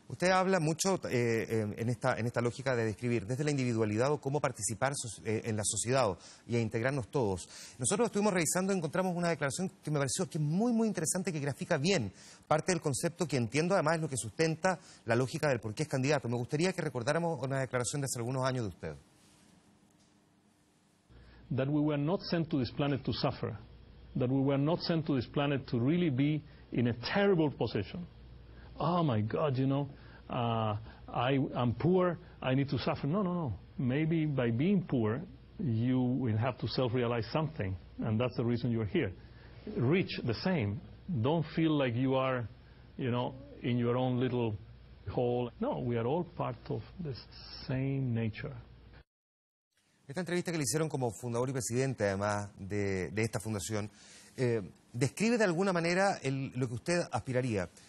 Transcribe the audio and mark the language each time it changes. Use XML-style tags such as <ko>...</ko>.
<es>Usted habla mucho en esta lógica de describir desde la individualidad o cómo participar en la sociedad y a integrarnos todos. Nosotros estuvimos revisando y encontramos una declaración que me pareció que es muy, muy interesante, que grafica bien parte del concepto que entiendo además es lo que sustenta la lógica del por qué es candidato. Me gustaría que recordáramos una declaración de hace algunos años de usted.</es> <en>That we were not sent to this planet to suffer. That we were not sent to this planet to really be in a terrible position. Oh my God, you know, I'm poor, I need to suffer. No, no, no. Maybe by being poor, you will have to self-realize something, and that's the reason you're here. Rich, the same. Don't feel like you are, in your own little hole. No, we are all part of the same nature.</en> <es>Esta entrevista que le hicieron como fundador y presidente, además, de esta fundación, describe de alguna manera lo que usted aspiraría.</es>